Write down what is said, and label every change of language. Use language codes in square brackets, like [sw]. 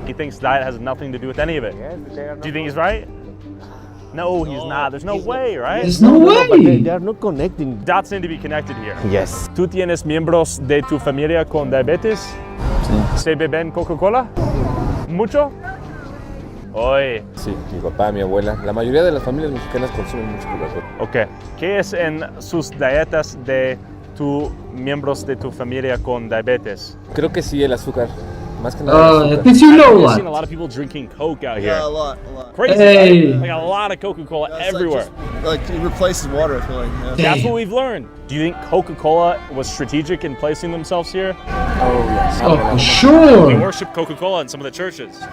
[en] He thinks diet has nothing to do with any of it. Do you think he's right? No, he's not. There's no way, right? There's no way. They are not connecting. Dots need to be connected here. Yes. [es] ¿Tú tienes miembros de tu familia con diabetes? Sí. ¿Se beben Coca-Cola? ¿Mucho? Hoy. Sí, mi papá, mi abuela. La mayoría de las familias mexicanas consumen mucho Coca-Cola. [en] Ok. [es] ¿Qué es en sus dietas de tus miembros de tu familia con diabetes? Creo que sí, el azúcar. Más que nada el azúcar. [en] Did you know I've seen a that? lot of people drinking Coke out here. Yeah, a lot. Crazy, Hey. right? Like a lot of Coca-Cola everywhere. Like it replaces water, I feel like. Yeah. That's what we've learned. Do you think Coca-Cola was strategic in placing themselves here? Oh, yes. Oh, for They sure. worship Coca-Cola in some of the churches.